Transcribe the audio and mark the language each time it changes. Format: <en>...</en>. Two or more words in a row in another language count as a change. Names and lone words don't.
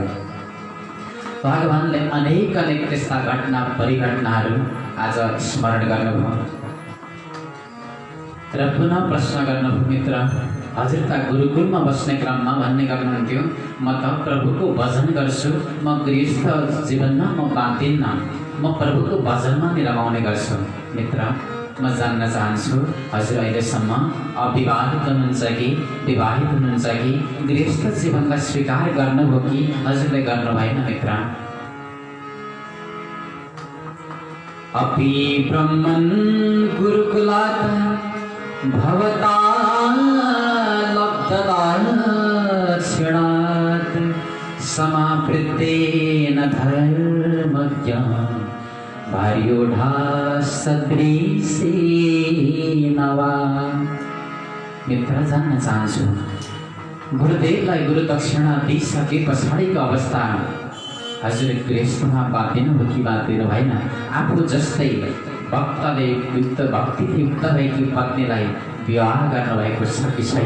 <ne>भगवानले अनेक त्यस्ता घटना परिघटनाहरू आज स्मरण गर्नुभयो र पुनः प्रश्न गर्नुभयो, मित्र हजुर त गुरुकुलमा बस्ने क्रममा भन्ने गर्नुहुन्थ्यो, म त प्रभुको भजन गर्छु, म गृहस्थ जीवनमा म बाँधिन्न, म प्रभुको भजनमा नै रमाउने गर्छु। मित्र म जान्न चाहन्छु, हजुर अहिलेसम्म अविवाहित हुनुहुन्छ कि विवाहित हुनुहुन्छ कि गृहस्थ जीवनलाई स्वीकार गर्नुभयो कि हजुरले गर्नु भएन?</ne> <sa>मित्र अपि ब्रह्मन् गुरुकुलात् भवता लब्धदाक्षिणात् समावृत्तेन धर्मज्ञा भार्योढा सदृशेन वा।</sa> <ne>मित्र जान्न चाहन्छु, गुरुदेवलाई गुरु दक्षिणा दिइसके पछाडिको अवस्था हजुर गृहस्थमा बाँधिनु हो कि बाँधिनु भएन? आफू जस्तै भक्तले युक्त भक्तिले युक्त भएकी पत्नीलाई विवाह गर्नुभएको छ कि छैन?</ne>